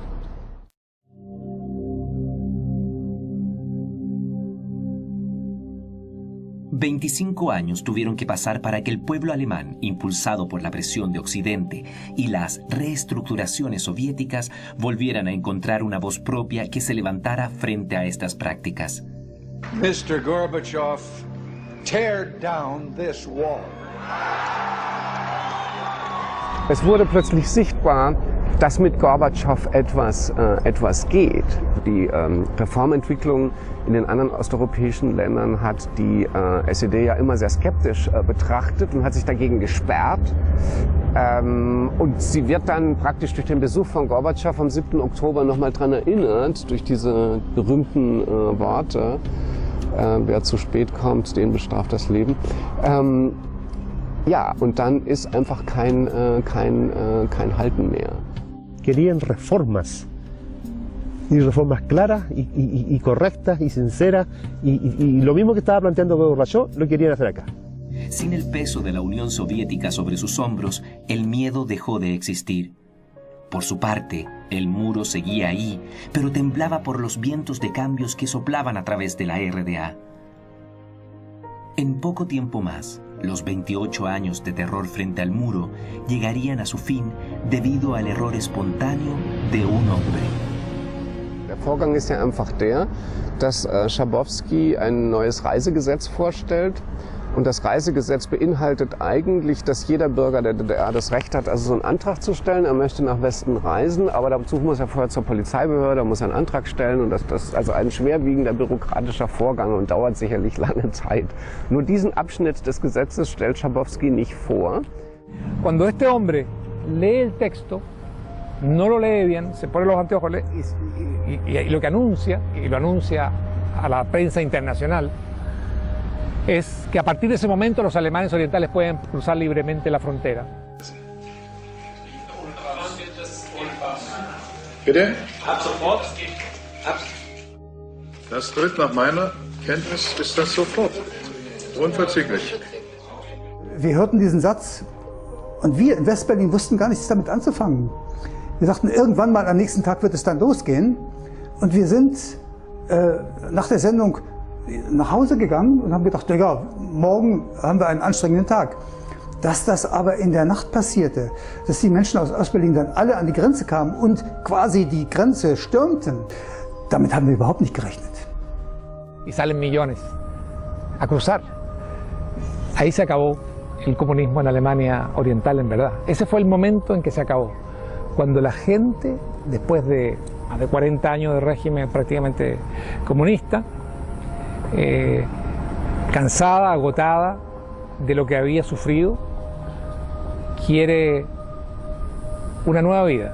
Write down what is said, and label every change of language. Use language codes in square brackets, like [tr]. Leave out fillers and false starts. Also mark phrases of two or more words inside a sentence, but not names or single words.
[es] «25 años tuvieron que pasar para que el pueblo alemán, impulsado por la presión de Occidente y las reestructuraciones soviéticas, volvieran a encontrar una voz propia que se levantara frente a estas prácticas». [en] Mr. Gorbachev, tear down this wall. [de] Es wurde plötzlich sichtbar, dass mit Gorbatschow etwas geht. Die Reformentwicklung in den anderen osteuropäischen Ländern hat die SED ja immer sehr skeptisch betrachtet und hat sich dagegen gesperrt. Und sie wird dann praktisch durch den Besuch von Gorbatschow am 7. Oktober nochmal daran erinnert, durch diese berühmten Worte, wer zu spät kommt, den bestraft das Leben. Ja, und dann ist einfach kein Halten mehr. [es] Querían reformas, y reformas claras y correctas y sinceras, y lo mismo que estaba planteando Gorbachev lo querían hacer acá. Sin el peso de la Unión Soviética sobre sus hombros, el miedo dejó de existir. Por su parte, el muro seguía ahí, pero temblaba por los vientos de cambios que soplaban a través de la RDA. En poco tiempo más, los 28 años de terror frente al muro llegarían a su fin debido al error espontáneo de un hombre. [de] Der Vorgang ist ja einfach der, dass Schabowski ein neues Reisegesetz vorstellt. Und das Reisegesetz beinhaltet eigentlich, dass jeder Bürger der DDR das Recht hat, also so einen Antrag zu stellen. Er möchte nach Westen reisen, aber dazu muss er vorher zur Polizeibehörde, muss einen Antrag stellen. Und das ist also ein schwerwiegender bürokratischer Vorgang und dauert sicherlich lange Zeit. Nur diesen Abschnitt des Gesetzes stellt Schabowski nicht vor. [es] Cuando este hombre lee el texto, no lo lee bien, se pone los anteojos y lo que anuncia, y lo anuncia a la prensa internacional, es que a partir de ese momento los alemanes orientales pueden cruzar libremente la frontera. [de] Bitte? Ab sofort. Das tritt nach meiner Kenntnis ist das sofort. Unverzüglich. Wir hörten diesen Satz und wir in Westberlin wussten gar nichts damit anzufangen. Wir dachten, irgendwann mal am nächsten Tag wird es dann losgehen. Und wir sind nach der Sendung nach Hause gegangen und haben gedacht, ja, morgen haben wir einen anstrengenden Tag. Dass das aber in der Nacht passierte, dass die Menschen aus Ostberlin dann alle an die Grenze kamen und quasi die Grenze stürmten, damit haben wir überhaupt nicht gerechnet. [es] Y salen millones a cruzar. Ahí se acabó el comunismo en Alemania Oriental, en verdad. Ese fue el momento en que se acabó. Cuando la gente, después de más de 40 años de régimen prácticamente comunista, cansada, agotada de lo que había sufrido, quiere una nueva vida.